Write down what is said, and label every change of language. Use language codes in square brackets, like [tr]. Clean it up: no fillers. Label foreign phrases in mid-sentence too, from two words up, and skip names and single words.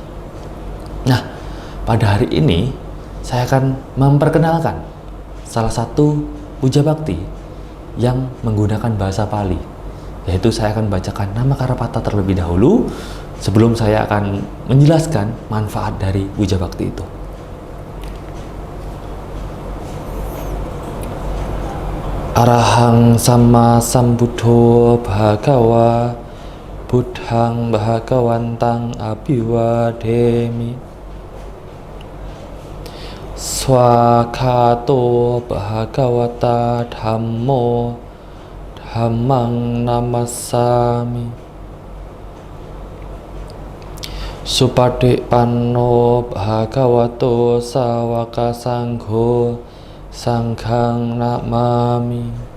[id] Nah, pada hari ini saya akan memperkenalkan salah satu puja bakti yang menggunakan bahasa Pali, yaitu saya akan bacakan nama Karapata terlebih dahulu sebelum saya akan menjelaskan manfaat dari puja bakti itu. [pi] Arahang sama sambuddho bhagawa buddhang bhagawantang abhiwademi swakato bhagavata dhammo dhammang namassami supadippanno bhagavato sawaka sangho sanghang namami.